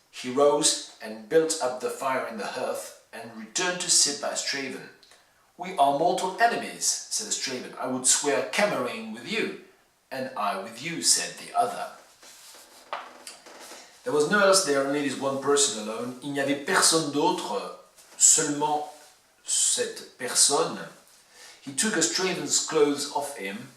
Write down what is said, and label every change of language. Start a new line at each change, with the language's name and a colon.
English: He rose and built up the fire in the hearth and returned to sit by Estravon. We are mortal enemies, said Estravon. I would swear Kemmering with you, and I with you, said the other. There was no else there, only this one person alone.
French: Il n'y avait personne d'autre, seulement cette personne.
English: He took Estravon's clothes off him.